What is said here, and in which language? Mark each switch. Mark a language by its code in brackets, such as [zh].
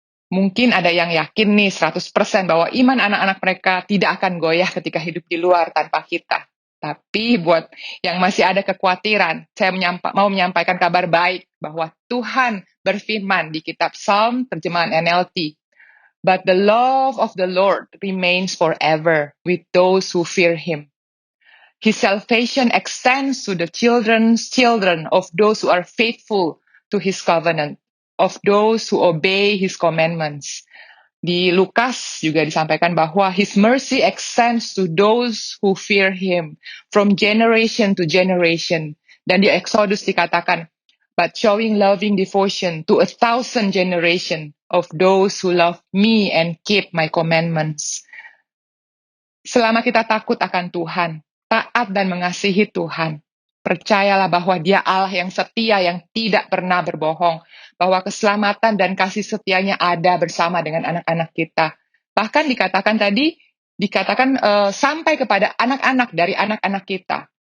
[id] Mungkin ada yang yakin nih 100% bahwa iman anak-anak mereka tidak akan goyah ketika hidup di luar tanpa kita. Tapi buat yang masih ada kekhawatiran, saya mau menyampaikan kabar baik bahwa Tuhan berfirman di kitab Psalm terjemahan NLT. [en] But the love of the Lord remains forever with those who fear Him. His salvation extends to the children's children of those who are faithful to His covenant, of those who obey His commandments. [id] Di Lukas juga disampaikan bahwa [en] His mercy extends to those who fear Him from generation to generation. [id] Dan di Exodus dikatakan, [en] but showing loving devotion to 1,000 generation of those who love me and keep my commandments. [id] Selama kita takut akan Tuhan, taat dan mengasihi Tuhan, percayalah bahwa Dia Allah yang setia, yang tidak pernah berbohong, bahwa keselamatan dan kasih setianya ada bersama dengan anak-anak kita. Bahkan dikatakan sampai kepada anak-anak dari anak-anak kita.